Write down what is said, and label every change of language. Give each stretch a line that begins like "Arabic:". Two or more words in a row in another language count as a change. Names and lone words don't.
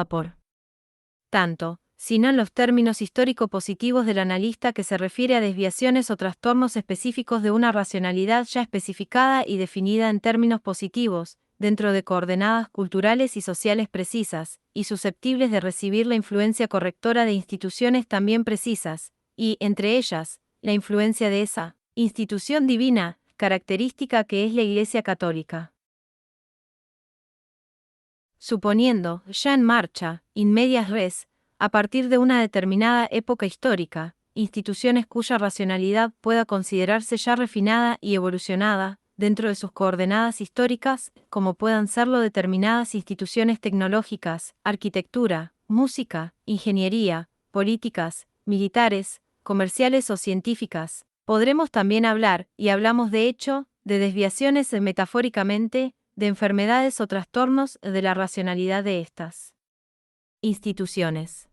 Spanish: por tanto, sino en los términos histórico-positivos del analista que se refiere a desviaciones o trastornos específicos de una racionalidad ya especificada y definida en términos positivos, dentro de coordenadas culturales y sociales precisas, y susceptibles de recibir la influencia correctora de instituciones también precisas, y, entre ellas, la influencia de esa institución divina, característica que es la Iglesia Católica. Suponiendo, ya en marcha,
Latin: in medias res,
Spanish: a partir de una determinada época histórica, instituciones cuya racionalidad pueda considerarse ya refinada y evolucionada, dentro de sus coordenadas históricas, como puedan serlo determinadas instituciones tecnológicas, arquitectura, música, ingeniería, políticas, militares, comerciales o científicas, podremos también hablar, y hablamos de hecho, de desviaciones metafóricamente, de enfermedades o trastornos de la racionalidad de estas instituciones.